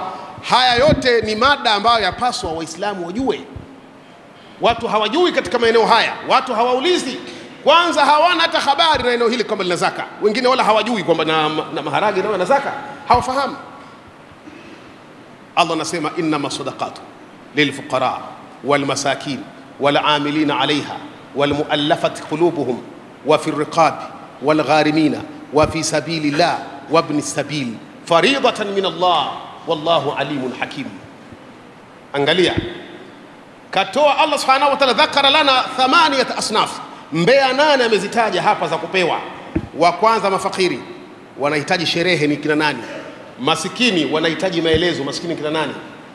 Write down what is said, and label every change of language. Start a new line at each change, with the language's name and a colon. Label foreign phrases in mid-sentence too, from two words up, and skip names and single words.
Swahili: Haya yote ni mada ambayo yapaswa Waislamu wajue. Watu hawajui katika maeneo haya, watu hawaulizi. Kwanza hawana hata habari na eneo hili kwamba lina zaka. Wengine wala hawajui kwamba na maharage na zaka, hawafahamu. Allah anasema,
Arabic: إنما الصدقات للفقراء والمساكين والعاملين عليها والمؤلفة قلوبهم وفي الرقاب والغارمين وفي سبيل الله وابن السبيل فريضة من الله والله عليم حكيم.
Swahili: Angalia, katoa
Arabic: الله سبحانه وتعالى, ذكر لنا 8 أصناف,
Swahili: mbea 8 amezitaja hapa za kupewa. Wa kwanza, mafakiri wanahitaji sherehe, ni kina nani? Masikini wanahitaji maelezo, masikini kina nani?